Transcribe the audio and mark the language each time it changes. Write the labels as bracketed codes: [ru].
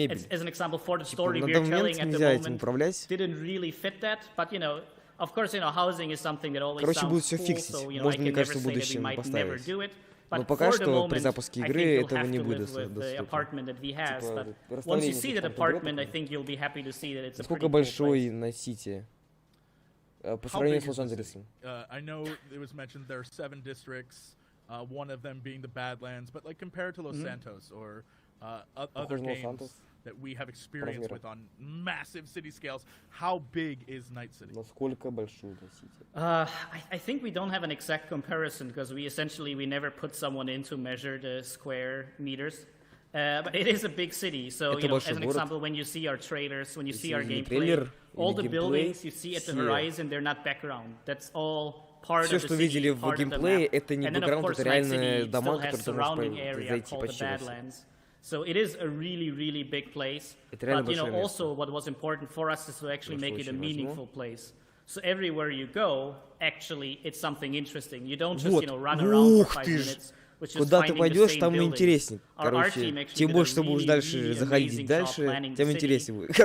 [en] As an example, for the story we're telling at the moment, didn't really fit that. But, of course, housing is something that always sounds cool, so, I can never say that we might never do it. But for the moment, I think you'll have to live with the apartment that we have. But once you see that apartment, I think you'll be happy to see that it's a pretty cool place. [ru] Насколько большой на Сити? По сравнению с Лос-Анджелесом. [en] I know it was mentioned there are 7 districts. One of them being the Badlands, but like compared to Los Santos or other games that we have experience with on massive city scales, how big is Night City? [ru] Насколько большой Сити? [en] I think we don't have an exact comparison because we never put someone in to measure the square meters. But it is a big city, so you know, as an example, when you see our trailers, when you see our gameplay, all the buildings you see at the horizon, they're not background. That's all part of the city, part of the map. And then of course, Night City still has surrounding area called the Badlands. So it is a really, really big place. But you know, also what was important for us is to actually make it a meaningful place. So everywhere you go, actually, it's something interesting. You don't just, you know, run around for 5 minutes. [ru] Куда ты пойдешь, там интереснее. Короче, чем больше ты будешь дальше заходить дальше, тем интереснее будет.